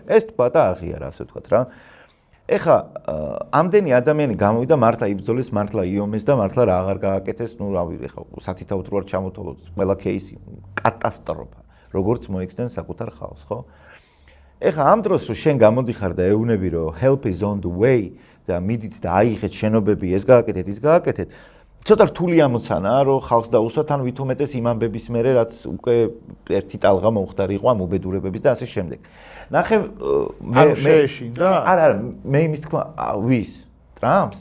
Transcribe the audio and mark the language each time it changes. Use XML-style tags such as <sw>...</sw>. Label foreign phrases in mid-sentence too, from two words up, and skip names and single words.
<ka>ეს თქვა და აღიარა ასე ვთქვათ რა. ეხა ამდენი ადამიანი გამოვიდა მართლა იბრძოლეს, მართლა იომეს და მართლა რა აღარ გააკეთეს, ნუ რავი, ეხა სათითაოდ რო არ ჩამოთვალოთ, ყველა кейსი კატასტროფა. როგორც მოიქცნენ საკუთარ ხალხს, ხო? ეხა ამ დროს რომ შენ გამოდიხარ და ეუბნები რომ</ka> <en>help is on the way</en> <ka>და მიდით და აიღეთ შენობები, ეს გააკეთეთ, ის გააკეთეთ. ცოტა რთული ამოცანაა, რომ ხალხს დაუსვათ ან ვით უმეტეს იმ ამბების მერე, რაც უკვე ერთი ტალღა მომხდარი იყო ამ უბედურებების და ასე შემდეგ. ნახე მე შეეშინდა? არა, მე იმის თქმა, ვის? ტრამპს?</ka>